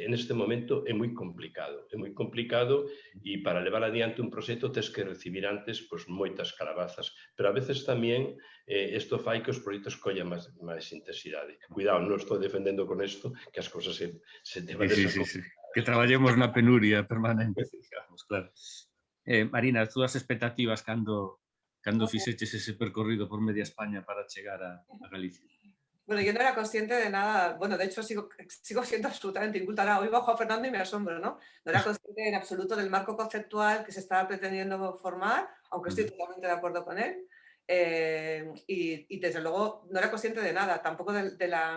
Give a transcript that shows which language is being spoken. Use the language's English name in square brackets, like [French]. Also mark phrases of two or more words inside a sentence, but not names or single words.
[Galician] En este momento é moi complicado e para levar adiante un proxecto tens que recibir antes pues, moitas calabazas, pero [Spanish] a veces [Galician] tamén isto fai que os proxectos collan máis intensidade. Cuidado, non estou defendendo con isto que as cousas se deban [Spanish] Sí. [Galician] Que traballemos na penuria permanente, digamos, claro. Marina, as túas expectativas cando cando fixeches ese percorrido por media España para chegar a Galicia? [Spanish] Bueno, yo no era consciente de nada, bueno, de hecho sigo siendo absolutamente inculta. Ahora oigo a Juan Fernando y me asombro, ¿no? No era consciente en absoluto del marco conceptual que se estaba pretendiendo formar, aunque estoy totalmente de acuerdo con él. Y desde luego no era consciente de nada, tampoco de la...